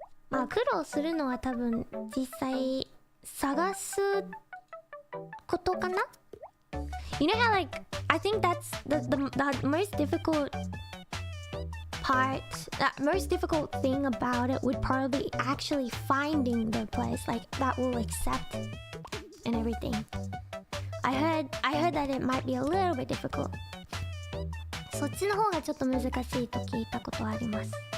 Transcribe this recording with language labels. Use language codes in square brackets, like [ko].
[ja] まあ苦労するのは多分実際探すことかな。 [en] You know how like I think that's the most difficult part, that most difficult thing about it would probably actually finding the place like that will accept and everything. I heard that it might be a little bit difficult. [ja] そっちの方がちょっと難しいと聞いたことあります。